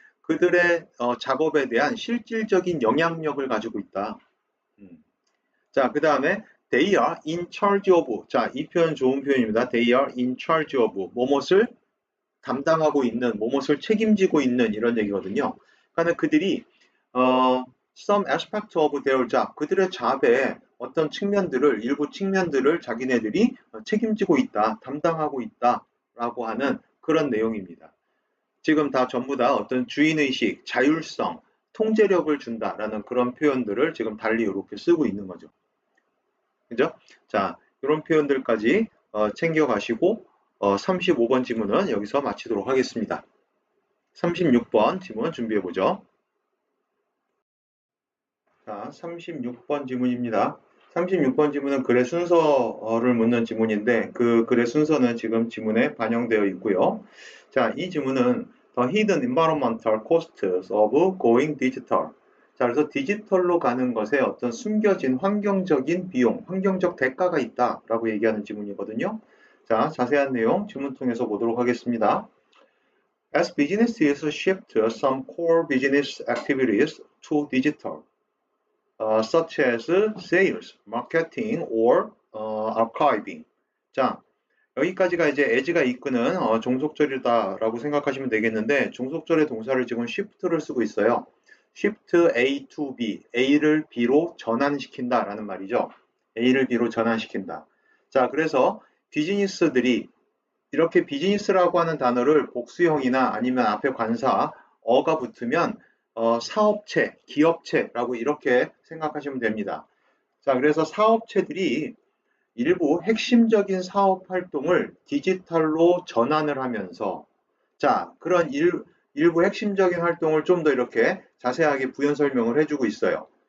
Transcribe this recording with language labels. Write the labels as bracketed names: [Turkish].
[Korean] 그들의 작업에 대한 실질적인 영향력을 가지고 있다. 자, 그 다음에 [English] they are in charge of. [Korean] 자, 이 표현 좋은 표현입니다. [English] they are in charge of. [Korean] 뭐뭇을 담당하고 있는, 뭐뭇을 책임지고 있는 이런 얘기거든요. 그러니까 그들이 [English] some aspect of their job, [Korean] 그들의 잡의 어떤 측면들을, 일부 측면들을 자기네들이 책임지고 있다, 담당하고 있다라고 하는 그런 내용입니다. 지금 다 전부 다 어떤 주인의식, 자율성, 통제력을 준다라는 그런 표현들을 지금 달리 이렇게 쓰고 있는 거죠. 그죠? 자, 이런 표현들까지 챙겨가시고 35번 지문은 여기서 마치도록 하겠습니다. 36번 지문 준비해보죠. 자, 36번 지문입니다. 36번 지문은 글의 순서를 묻는 지문인데 그 글의 순서는 지금 지문에 반영되어 있고요. 자, 이 지문은 [English] The hidden environmental costs of going digital. [Korean] 자, 그래서 디지털로 가는 것에 어떤 숨겨진 환경적인 비용, 환경적 대가가 있다라고 얘기하는 지문이거든요. 자, 자세한 내용 지문 통해서 보도록 하겠습니다. [English] As businesses shift some core business activities to digital, such as sales, marketing, or archiving. [Korean] 자, 여기까지가 이제 as가 이끄는 종속절이다라고 생각하시면 되겠는데 종속절의 동사를 지금 shift를 쓰고 있어요. [English] shift A to B, [Korean] A를 B로 전환시킨다라는 말이죠. A를 B로 전환시킨다. 자, 그래서 비즈니스들이 이렇게 비즈니스라고 하는 단어를 복수형이나 아니면 앞에 관사, 어가 붙으면 사업체, 기업체라고 이렇게 생각하시면 됩니다. 자, 그래서 사업체들이 일부 핵심적인 사업 활동을 디지털로 전환을 하면서 자, 그런 일부 핵심적인 활동을 좀 더 이렇게 자세하게 부연 설명을 해주고 있어요.